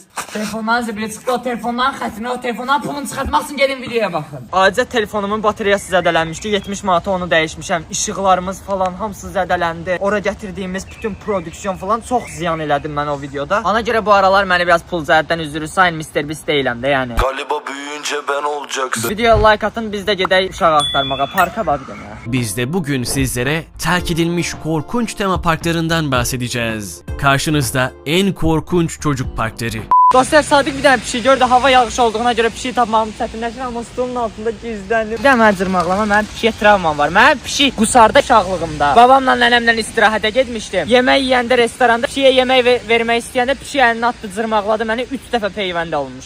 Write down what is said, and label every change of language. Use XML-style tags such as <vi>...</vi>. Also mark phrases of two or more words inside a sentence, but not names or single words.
<az>Telefondan zibilə çıxdı, o telefondan xətrinə, o telefondan pulunu çıxartmaq üçün gedin videoya baxın. Aciz telefonumun bataryası zədələnmişdi. 70 manata onu dəyişmişəm. İşıqlarımız falan hamısı zədələndi. Ora gətirdiyimiz bütün prodüksiyon falan çox ziyan elədim mən o videoda. Ona görə bu aralar məni biraz pul zərdən üzürü sayın, Mr. Beast deyiləm də yəni.</az> <tr>Galiba büyüyünce ben olacaksın.</tr> <az>Videoya like atın, biz də gedək uşaq axtarmağa, parka bax demə.</az> <tr>Biz de bugün sizlere terk edilmiş korkunç tema parklarından bahsedeceğiz. Karşınızda en korkunç çocuk parkları.</tr> <az>Dostlar, Sadık bir dənə pişik gördü, hava yağış olduğuna görə pişik tapmağım çətinləşir, amma stolun altında gizləndim. Bir dənə mən cırmaqlama, mənim pişiyə travmam var. Mənim pişik qusarda uşaqlığımda. Babamla nənəmlə istirahətə getmişdim. Yemək yeyəndə restoranda pişiyə yemək vermək istəyəndə pişik əlini atdı, cırmaqladı məni, 3 dəfə peyvəndə olmuşam.</az>